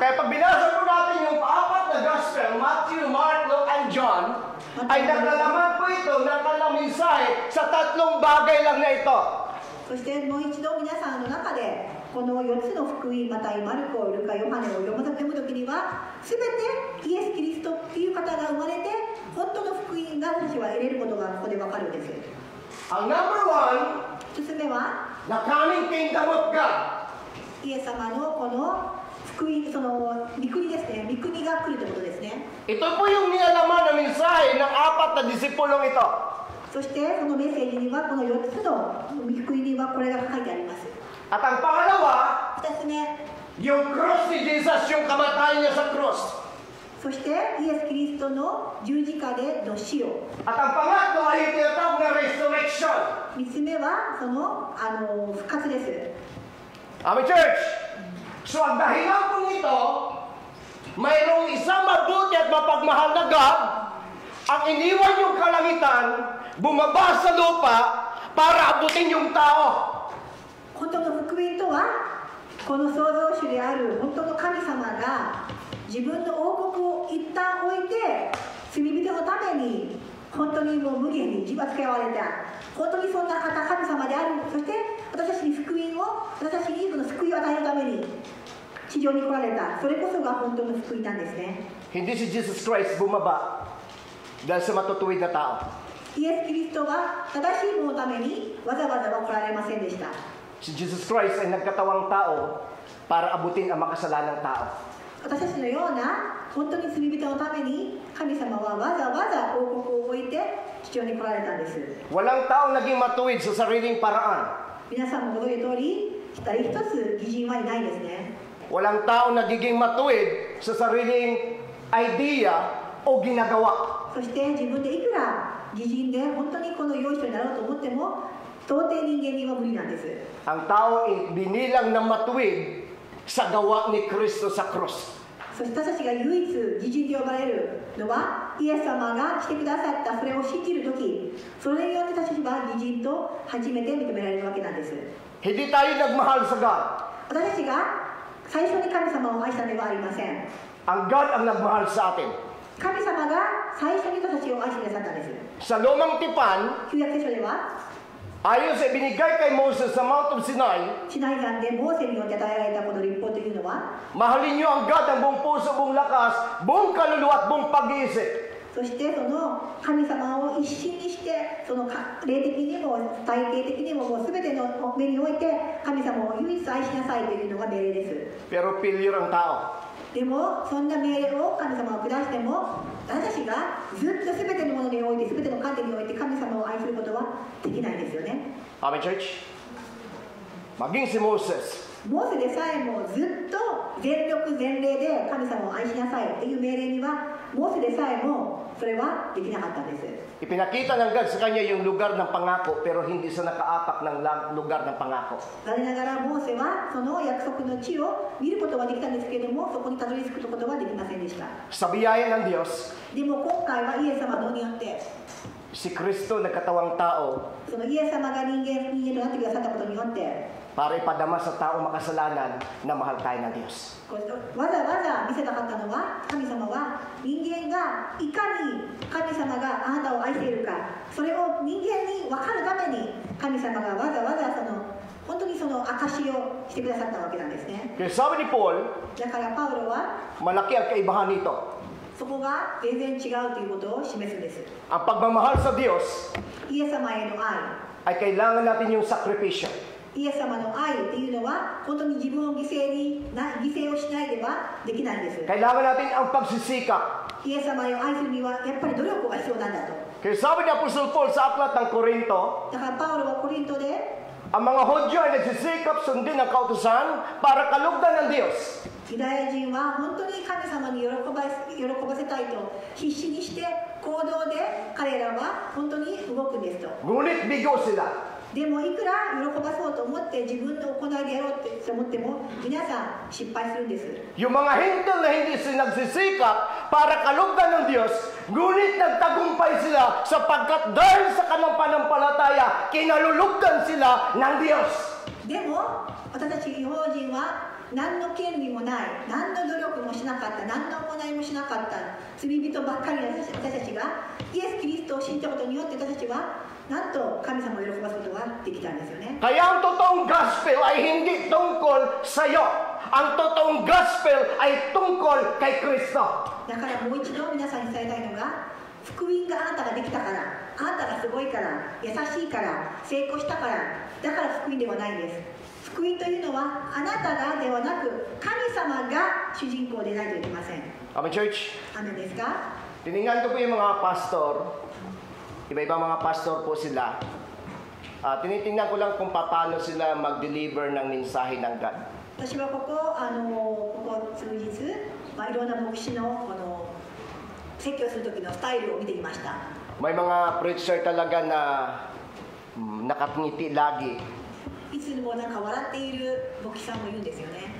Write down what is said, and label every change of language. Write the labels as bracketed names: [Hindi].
[Filipino] Kaya pag binasa po natin yung apat na gospel, Matthew, Mark, Luke, and John, ay naglalaman po ito ng kanilang mensahe sa tatlong bagay lang na ito. [Japanese] そしてもう一度皆さんの中でこの4つの福音、マタイ、マルコ、ルカ、ヨハネを読むときには全てイエス・キリストっていう方が生まれて本当の福音が私は得れることがここで分かるんです。 [Filipino] Ang number one, [Japanese] 1つ目は [English] the coming kingdom of God. [Japanese] イエス様のこの福音、その御国ですね、御国が来るということですね。 [Filipino] Ito po yung nilalaman na mensahe ng apat na disipulong ito. [Japanese] そしてそのメッセージにはこの4つの御国にはこれが書いてあります。 [Filipino] At ang pangalawa, [Japanese] 2つ目、 [Filipino] yung cross ni Jesus, yung kamatayan niya sa cross. [Japanese] そしてイエス・キリストの十字架での死を。 [Filipino] At ang pangatlo ay yung tinatawag na resurrection. [Japanese] 3つ目はその復活です。 [English] Amen, church. [Filipino] So ang dahilan po nito, mayroong isang mabuti at mapagmahal na God, ang iniwan yung kalangitan, bumaba sa lupa para abutin yung tao. [Japanese] 本当の福音とはこの創造主である本当の神様が自分の王国を一旦置いて罪人のために本当にもう無限に自罰けわれた本当にそんな方神様である。そして私たちに福音を私たちにその救いを与えるために地上に来られた。それこそが本当の福音なんですね。 [Filipino] Hindi si Jesus Christ bumaba dahil sa matutuwid na tao. [Japanese] イエス・キリストは正しいもののためにわざわざは来られませんでした。 [Filipino] Si Jesus Christ ay nagkatawang tao para abutin ang makasalanang tao. [Japanese] 私たちのような本当に罪人のために神様はわざわざ王国を置いて地上に来られたんです。 [Filipino] Walang taong naging matuwid sa sariling paraan. [Japanese] 皆さんもご存知の通り、誰一つ義人はいないですね。 [Filipino] Walang taong nagiging matuwid sa sariling idea o ginagawa. [Japanese] そして自分でいくら義人で本当にこの良い人になろうと思っても到底人間には無理なんです。 [Filipino] Ang taong binilang na matuwid sa gawa ni Kristo sa krus. [Japanese] そして私たちが唯一義人と呼ばれるのはイエス様が来てくださったそれを信じるとき、それによって私たちは義人と初めて認められるわけなんです。 [Filipino] Hindi tayo nagmahal sa God. [Japanese] 私たちが最初に神様を愛したのではありません。 [Filipino] Ang God ang nagmahal sa atin. [Japanese] 神様が最初に私たちを愛してくださったんです。 [Filipino] Sa lumang tipan, [Japanese] 旧約聖書では [Filipino] ayon sa ibinigay kay Moses sa Mount of Sinai, [Japanese] シナイ山でモーセによって与えられたこの立法というのは、 [Filipino] mahalin niyo ang God ang buong puso, buong lakas, buong kaluluwa at buong pag-iisip. [Japanese] そしてその神様を一心にしてその霊的にも体系的にももう全ての目において神様を唯一愛しなさいというのが命令です。 [Filipino] Pero failure ang tao. [Japanese] でもそんな命令を神様が下しても私たちがずっと全てのものにおいて全ての観点において神様を愛することはできないですよね。 [English] Amen, church? [Filipino] Maging si Moses, [Japanese] モーセでさえもずっと全力全霊で神様を愛しなさいという命令にはモーセでさえもそれはできなかったんです。 [Filipino] ipinakita ng God sa kanya yung lugar ng pangako pero hindi sa nakaapak ng lugar ng pangako. [Japanese] 残念ながらモーセはその約束の地を見ることはできたんですけれどもそこにたどり着くことはできませんでした。 [Filipino] Sa biyaya ng Diyos, [Japanese] でも今回はイエス様のによって [Filipino] si Kristo nagkatawang tao [Japanese] そのイエス様が人間となってくださったことによって [Filipino] para ipadama sa tao makasalanan na mahal tayo ng Diyos. [Japanese] わざわざ見せたかったのは神様は人間がいかに神様があなたを愛しているかそれを人間に分かるために神様がわざわざ本当にその証をしてくださったわけなんですね。 [Filipino] Kaya sabi ni Paul, [Japanese] だからパウロは [Filipino] malaki ang kaibahan nito. [Japanese] そこが全然違うということを示すんです。 [Filipino] Ang pagmamahal sa Diyos [Japanese] イエス様への愛 [Filipino] ay kailangan natin yung sakripisyo. [Japanese] イエス様の愛っていうのは本当に自分を犠牲をしないではできないんです。 [Filipino] Kailangan natin ang pagsisikap. [Japanese] イエス様を愛するにはやっぱり努力が必要なんだと。 [Filipino] Kaya sabi ni Apostol Paul sa aklat ng Korinto, [Japanese] だからパウロはコリントで [Filipino] ang mga Hudyo ay nagsisikap sundin ang kautusan para kalugdan ng Diyos. [Japanese] ユダヤ人は本当に神様に喜ばせたいと必死にして行動で彼らは本当に動くんですと。 [Filipino] Ngunit bigo sila. [Japanese] でもいくら喜ばそうと思って自分の行いでやろうって思っても皆さん失敗するんです。 [Filipino] Yung mga hindal na hindi sila nagsisikap para kalugdan ng Diyos, ngunit nagtagumpay sila sapagkat dahil sa kanilang panampalataya, kinalulugdan sila ng Diyos. [Japanese] でも私たち違法人は何の権利もない何の努力もしなかった何の行いもしなかった罪人ばっかりの私たちがイエス・キリストを信じたことによって私たちはなんと神様を喜ばすことができたんですよね。 [Filipino] Kaya ang totoong gospel ay hindi tungkol sa iyo. Ang totoong gospel ay tungkol kay Kristo. [Japanese] だからもう一度皆さんに伝えたいのが福音があなたができたからあなたがすごいから優しいから成功したからだから福音ではないんです。福音というのはあなたがではなく神様が主人公でないといけません。 [English] Amen, church? [Japanese] アメンですか？ [Filipino] Tiningnan ko po yung mga pastor. Iba-ibang mga pastor po sila. Tinitingnan ko lang kung paano sila mag-deliver ng mensahe ng God. [Japanese] 私はここ数日、いろんな牧師の説教する時のスタイルを見ていました。 [Filipino] May mga preacher talaga na nakangiti lagi. [Japanese] いつもなんか笑っている牧師さんもいるんですよね。